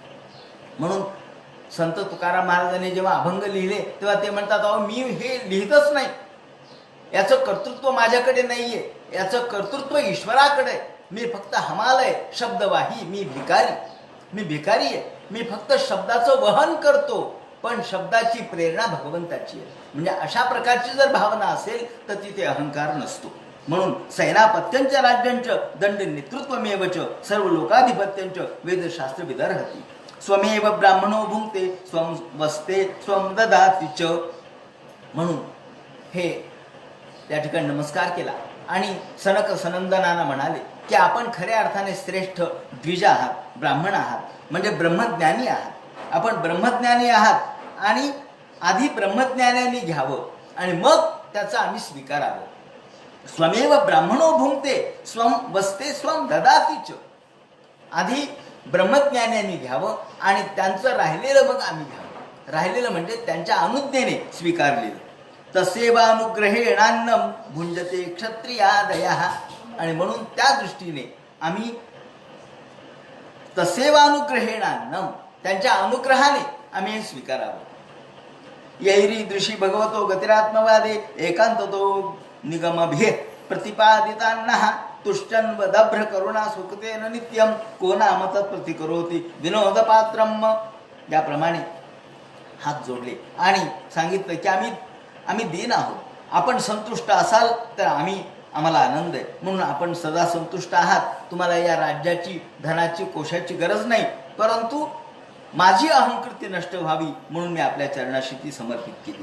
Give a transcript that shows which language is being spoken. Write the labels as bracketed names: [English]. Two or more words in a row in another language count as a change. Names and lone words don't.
[Marathi] म्हणून संत तुकाराम महाराजांनी जेव्हा अभंग लिहिले तेव्हा ते म्हणतात, अहो मी हे लिहितच नाही, याचं कर्तृत्व माझ्याकडे नाहीये, याचं कर्तृत्व ईश्वराकडे आहे. मी फक्त हमाल आहे, शब्दवाही, मी भिकारी आहे. मी फक्त शब्दाचं वहन करतो, पण शब्दाची प्रेरणा भगवंताची आहे. म्हणजे अशा प्रकारची जर भावना असेल तर तिथे अहंकार नसतो. [Sanskrit] म्हणून सेनापत्यंच राज्यंच दंड नेतृत्वमेवच सर्व लोकाधिपत्यंच वेदशास्त्र विदर्हती. स्वमेव ब्राह्मणो भुंक्ते स्वम वस्ते स्वम ददाति च. [Marathi] म्हणून हे त्या ठिकाणी नमस्कार केला आणि सनक सनंदनानं म्हणाले की आपण खऱ्या अर्थाने श्रेष्ठ द्विज आहात, ब्राह्मण आहात, म्हणजे ब्रह्मज्ञानी आहात. आपण ब्रह्मज्ञानी आहात आणि आधी ब्रह्मज्ञानाने घ्यावं आणि मग त्याचा आम्ही स्वीकारावं. [Sanskrit] स्वमेव ब्राह्मणो भुंक्ते स्वम वस्ते स्वम ददाति च. [Marathi] आधी ब्रह्मज्ञानाने घ्यावं आणि त्यांचं राहिलेलं मग आम्ही घ्यावं. राहिलेलं म्हणजे त्यांच्या अनुज्ञेने स्वीकारलेलं. [Sanskrit] तसेवानुग्रहेणान्नम भुंजते क्षत्रियादयः. [Marathi] आणि म्हणून त्या दृष्टीने आम्ही तसेवानुग्रहेणान्नम, त्यांच्या अनुग्रहाने आम्ही हे स्वीकारावं. [Sanskrit] यैरी दृशी भगवतो गतिरात्मवादे एकांततो निगमभेद प्रतिपादितान्नः तुष्टन वदभ्र करुणा सुखतेन नित्यम को नाम तत्प्रतिकरोति विनोदपात्रम. [Marathi] याप्रमाणे हात जोडले आणि सांगितलं की आम्ही दीन आहोत. आपण संतुष्ट असाल तर आम्हाला आनंद आहे, म्हणून आपण सदा संतुष्ट आहात. तुम्हाला या राज्याची, धनाची, कोशाची गरज नाही, परंतु माझी अहंकृती नष्ट व्हावी म्हणून मी आपल्या चरणाशी ती समर्पित केली.